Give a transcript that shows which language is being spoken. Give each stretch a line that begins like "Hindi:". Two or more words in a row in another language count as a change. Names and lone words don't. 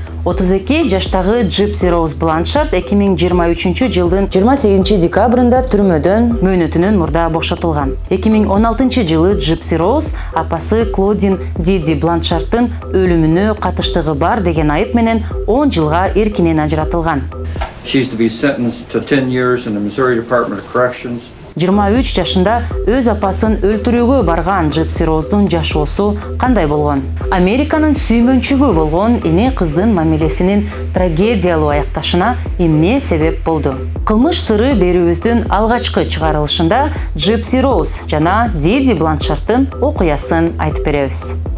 Kyrgyz: 32 жаштагы Gypsy Rose Blanchard 2023 жылдын 28 декабрында түрмөдөн мөөнөтүнөн мурда бошотулган. 2016 жылы Gypsy Rose апасы Claudine Didi Blanchardдын өлүмүнө катыштыгы бар деген айып менен 10 жылга эркинен ажыратылган.
English: She's to be sentenced to 10 years in the Missouri Department of Corrections.
Kyrgyz: 23 жашында өз апасын өлтүрүүгө барган Gypsy Rose'дун жашоосу кандай болгон? Американын сүймөнчүгү болгон эне кыздын мамилесинин трагедиялуу аякташына эмне себеп болду? Кылмыш сыры берүүбүздүн алгачкы чыгарылышында Gypsy Rose жана Didi Blanchardдын окуясын айтып беребиз.